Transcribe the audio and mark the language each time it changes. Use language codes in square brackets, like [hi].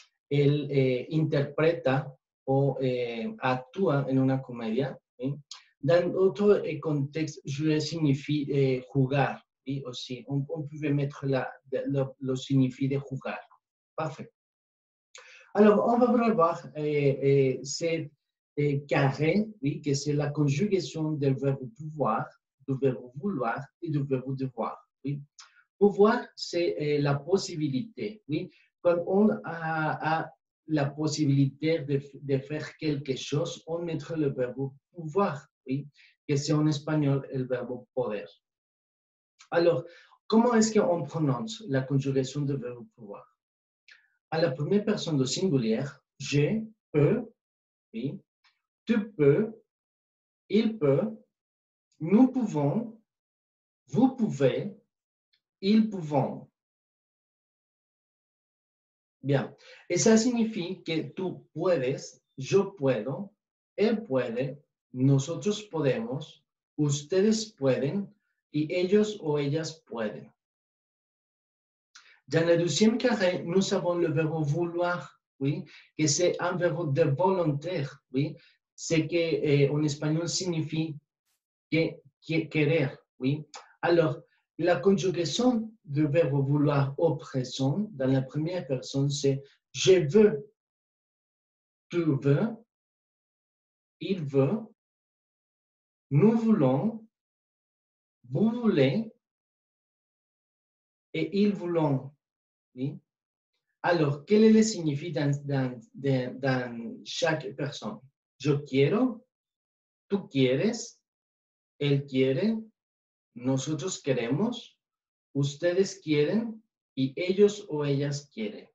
[es] Elle interpreta o actúa en una comedia, ¿sí? [fr] Dans d'autres contextes, jouer signifie jugar. Et aussi, on pouvait mettre le signifie de jugar. Parfait. Alors, on va revoir ce carré, oui, que c'est la conjugaison du verbe pouvoir, du verbe vouloir et du verbe devoir. Oui. Pouvoir, c'est la possibilité. Oui. Quand on a la possibilité de faire quelque chose, on mettra le verbe pouvoir, oui, que c'est en espagnol le verbe poder. Alors, comment est-ce qu'on prononce la conjugation de verbe pouvoir? À la première personne de singulière, je peux, oui, tu peux, il peut, nous pouvons, vous pouvez, ils pouvons. Bien. Et ça signifie que [es] tú puedes, yo puedo, él puede, nosotros podemos, ustedes pueden y ellos o ellas pueden. [fr] Dans le deuxième carré, nous avons le verbe vouloir, oui, que c'est un verbe de volontaire, oui, ce qui en espagnol signifie querer, oui. Alors, la conjugation du verbe vouloir au présent, dans la première personne, c'est je veux, tu veux, il veut, nous voulons, vous voulez et ils voulons, oui. Alors, quel est le significat dans chaque personne? [es] Je quiero, tú quieres, él quiere, nosotros queremos, ustedes quieren y ellos o ellas quieren.